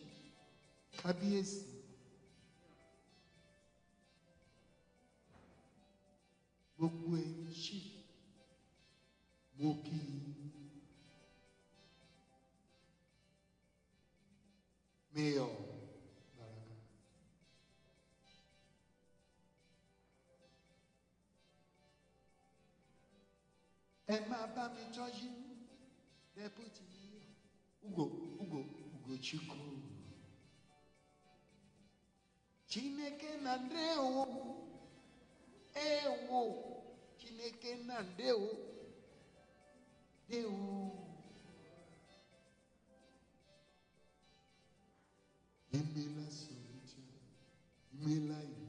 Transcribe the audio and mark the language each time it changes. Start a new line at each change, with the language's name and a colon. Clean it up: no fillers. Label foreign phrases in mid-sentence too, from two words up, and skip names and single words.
Yoruba: Kábíyèsí. Gbogbo ẹ̀yin ṣì mo kí i. Mayor Baraka. Ẹ máa bá mi tọ́jú
English: deputy mayor
Yoruba: Ugochukwu.
Igbo: Chineke na ndewo. Ewo. Chineke na ndewo. Dewo. Imela Sovicha, Imela.